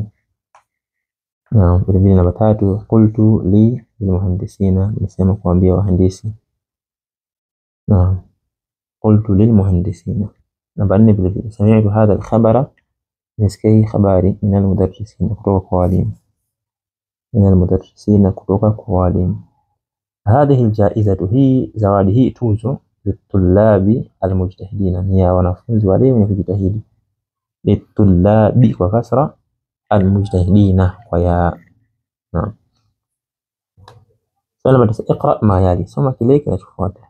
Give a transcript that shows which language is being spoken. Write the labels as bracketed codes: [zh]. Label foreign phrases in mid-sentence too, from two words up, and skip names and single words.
[sw] Na vile vile namba 3, [ar] قلت للمهندسين, [sw] nisema kuambia wahandisi. [ar] Na قلت للمهندسين. [sw] Namba 4, vile vile [ar] سمعت هذا الخبر, [sw] nisikia habari [ar] من المدرسين, [sw] kutoka kwa walimu. [ar] من المدرسين [sw] kutoka kwa walimu. [ar] هذه الجائزة, [sw] hii zawadi, hii tuzo, [ar] للطلاب المجتهدين, [sw] ni ya wanafunzi wale wenye kujitahidi. Litulabi kwa kasra, almujtahidina kwa ya. Naam. Swali namba 9, [ar] اقرأ ما يلي, [sw] soma kile kinachofuata.